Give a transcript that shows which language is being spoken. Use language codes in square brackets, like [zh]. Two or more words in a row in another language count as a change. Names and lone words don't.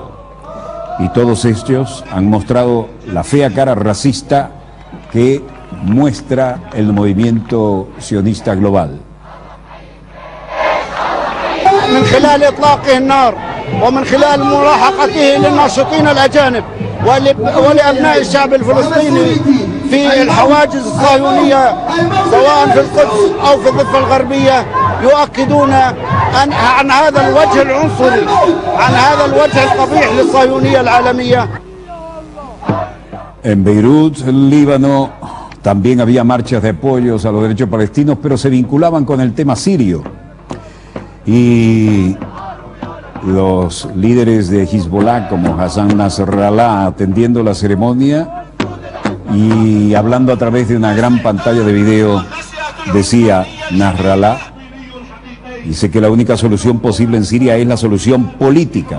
[es] Y todos estos han mostrado la fea cara racista que muestra el movimiento sionista global. [ar] من خلال إطلاقه النار ومن خلال ملاحقته للناشطين الأجانب ولأبناء الشعب الفلسطيني في الحواجز الصهيونية سواء في القدس أو في الضفة الغربية يؤكدون عن هذا الوجه العنصري، عن هذا الوجه القبيح للصهيونية العالمية. [es] En Beirut, Líbano, también había marchas de apoyos a los derechos palestinos, pero se vinculaban con el tema sirio. Y los líderes de Hezbollah, como Hassan Nasrallah, atendiendo la ceremonia y hablando a través de una gran pantalla de video, decía Nasrallah, dice que la única solución posible en Siria es la solución política.